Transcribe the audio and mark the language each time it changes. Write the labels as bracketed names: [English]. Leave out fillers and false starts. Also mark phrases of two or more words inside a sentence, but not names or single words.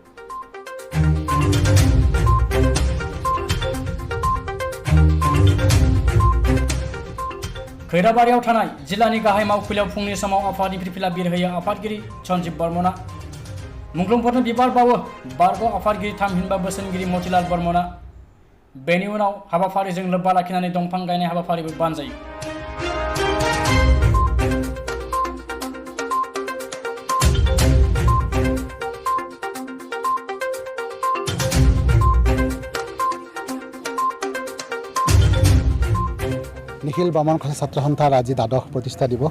[Bodo] खैराबारियाव थानाय जिल्लानि गाहाय मावखुलियाव फुंनि समाव आफादनि फिरफिला बिरहोयो आफादगिरि सन्जीब बर्मनआ। मुंख्लंफोरनो बिबार बावो बारग' आफादगिरि थामहिनबा बोसोनगिरि मतिलाल बर्मनआ। बेनि उनाव हाबाफारिजों लोब्बा लाखिनानै दंफां गायनाय हाबाफारिबो बानजायो। [Assamese] নিখিল বৰ্মন কছাৰী ছাত্ৰ সন্থাৰ আজি দ্বাদশ প্ৰতিষ্ঠা দিৱস।